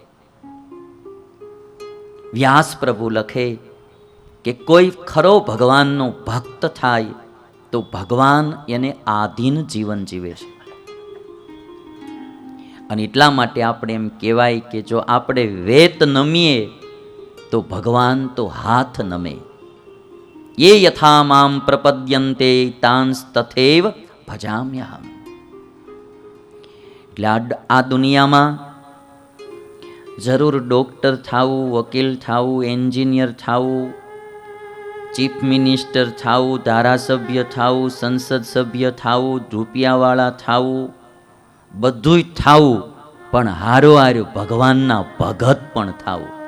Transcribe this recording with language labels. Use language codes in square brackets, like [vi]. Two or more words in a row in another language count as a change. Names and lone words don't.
[gu] વ્યાસ પ્રભુ લખે કે કોઈ ખરો ભગવાનનો ભક્ત થાય તો ભગવાન એને આધીન જીવન જીવે છે. અને એટલા માટે આપણે એમ કહેવાય કે જો આપણે વેત નમીએ તો ભગવાન તો હાથ નમે. [sa] ये यथा माम प्रपद्यन्ते तांस तथैव भजाम्यहम्. [gu] એટલે આ દુનિયામાં જરૂર ડોક્ટર થાવું, વકીલ થાવું, એન્જિનિયર થાવું, [en] chief minister [gu] થાવું, ધારાસભ્ય થાવું, સંસદ સભ્ય થાવું, રૂપિયાવાળા થાવું, બધુંય થાવું, પણ હારો હાર્યું ભગવાનના ભગત પણ થાવું.